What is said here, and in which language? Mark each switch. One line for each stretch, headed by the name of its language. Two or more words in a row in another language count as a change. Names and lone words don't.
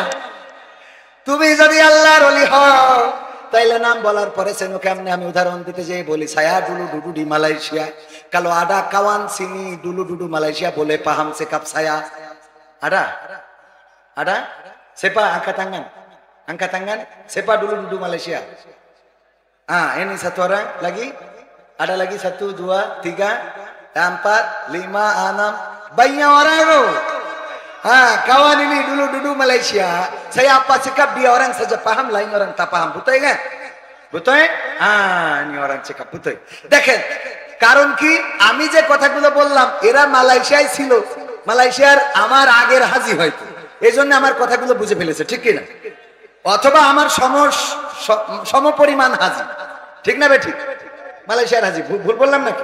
Bangla: তুমি যদি আল্লাহর ওলি হও তাইলে নাম বলার পরে চেনো কেমনে? আমি উদাহরণ দিতে যেয়ে বলি,
Malay: saya dulu duduk di Malaysia, kalau ada kawan sini dulu duduk Malaysia boleh faham cakap saya ada ada siapa angkat tangan sepa dulu duduk Malaysia. Ini satu orang lagi, ada lagi 1 2 3 4 5 6 banyak orang loh. Kawan ini dulu duduk Malaysia, saya apa cakap dia orang saja paham, lain orang tak paham, betul kan? Betul? Ini orang cakap betul.
Bangla: দেখেন কারণ কি, আমি যে কথাগুলো বললাম এরা মালয়েশিয়ায় ছিল, মালয়েশিয়ার আমার আগের হাজি হয়তো, এজন্য আমার কথাগুলো বুঝে ফেলেছে, ঠিক কি না? অথবা আমার সমপরিমাণ হাজি, ঠিক না বে ঠিক? মালয়েশিয়ার হাজি, ভুল বললাম নাকি?